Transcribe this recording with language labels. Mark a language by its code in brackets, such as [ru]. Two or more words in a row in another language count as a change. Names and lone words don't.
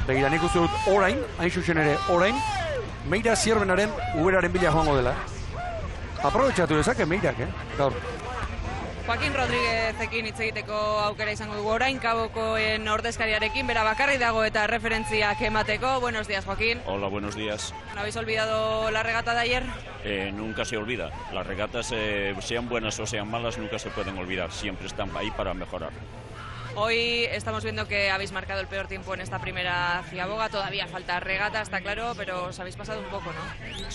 [eu] Begira, nik uste dut orain, hain zuzen ere orain, Meira Zierbenaren Uberaren bila joango dela. Aprobetxatu dezake Meirak, gaur. Joaquin Rodríguezekin hitz egiteko aukera izango dugu orain, Kabokoen ordezkariarekin, bera bakarrik dago eta referentziak emateko. [es] Buenos días, Joaquín. Hola, buenos días. ¿No habéis olvidado la regata de ayer? Nunca se olvida. Las regatas, sean buenas o sean malas, nunca se pueden olvidar. Siempre están ahí para mejorar. Hoy estamos viendo que habéis marcado el peor tiempo en esta primera ciaboga, todavía falta regata, está claro, pero os habéis pasado un poco, ¿no?